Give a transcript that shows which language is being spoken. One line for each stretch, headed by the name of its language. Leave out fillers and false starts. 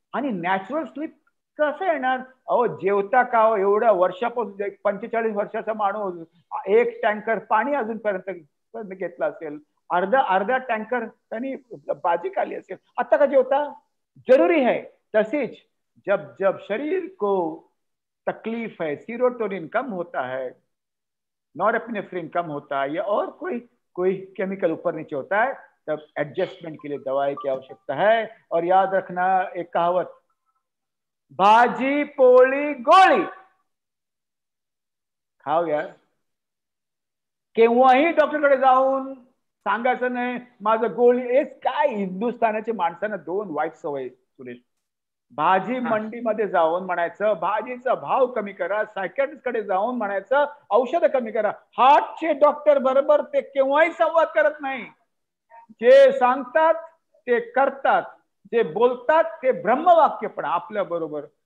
Marathi: आणि natural sleep कसं येणार? अहो जेवता का हो, एवढ्या वर्षापासून 45 वर्षाचा माणूस 1 टँकर पाणी अजूनपर्यंत घेतला असेल, अर्धा टँकर त्यांनी बाजी खाली असेल, आता का जेवता?
Hindi: जरूरी है।
Marathi: तसेच
Hindi: जब जब शरीर को तकलीफ है, सीरोटोनिन कम होता है, नॉरएपिनेफ्रिन कम होता है, या और कोई केमिकल ऊपर नीचे होता है, तब एडजस्टमेंट के लिए दवाई की आवश्यकता है। और याद रखना एक कहावत, भाजी पोळी गोळी खाओ यार।
Marathi: केव्हाही डॉक्टरकडे जाऊन सांगायचं नाही माझं गोळी, काय हिंदुस्थानाच्या माणसानं दोन वाईट सवय सुरेश। भाजी मंडीमध्ये जाऊन म्हणायचं भाजीचा भाव कमी करा, सायकॅट्रिस्ट कडे जाऊन म्हणायचं औषधं कमी करा। हार्टचे डॉक्टर बरोबर ते केव्हाही संवाद करत नाही, जे सांगतात ते करतात, जे बोलतात ते ब्रह्मवाक्य पण आपल्या बरोबर।